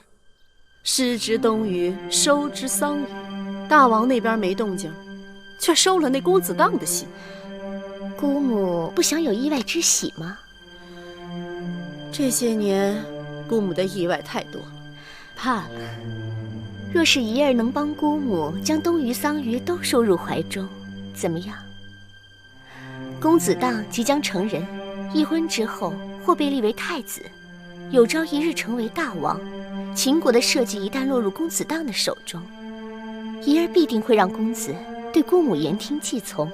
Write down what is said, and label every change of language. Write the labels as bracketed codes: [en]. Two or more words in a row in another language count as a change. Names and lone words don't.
[zh] 失之東隅，收之桑榆。大王那邊沒動靜，卻收了那公子當的心。姑母不想有意外之喜嗎？這些年，姑母的意外太多了，怕了。若是儀兒能幫姑母將東隅桑榆都收入懷中，怎麼樣？公子當即將成人，一婚之後或被立為太子，有朝一日成為大王。秦國的社稷一旦落入公子當的手中，儀兒必定會讓公子對姑母言聽計從。